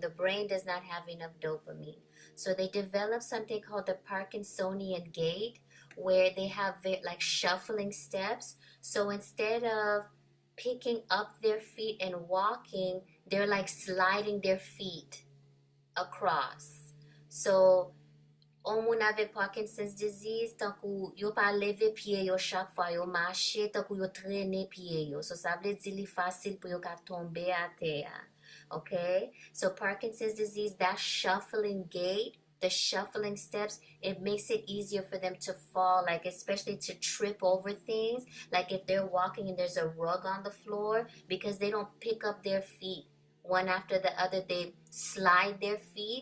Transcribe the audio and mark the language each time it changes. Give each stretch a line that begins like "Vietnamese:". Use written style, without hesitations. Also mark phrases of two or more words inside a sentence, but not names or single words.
English: The brain does not have enough dopamine. So they develop something called the Parkinsonian gait, where they have like shuffling steps. So instead of picking up their feet and walking, they're like sliding their feet across.
Haitian Creole: So on moun avek
English: Parkinson's disease,
Haitian Creole: tan kou yo pa leve piye yo chak fwa yo mache, tan kou yo trene piye yo. So sa vle di li fasil pou yo ka tombe a teya.
English: Okay? So Parkinson's disease, that shuffling gait, the shuffling steps, it makes it easier for them to fall, like especially to trip over things. Like if they're walking and there's a rug on the floor, because they don't pick up their feet one after the other, they slide their feet.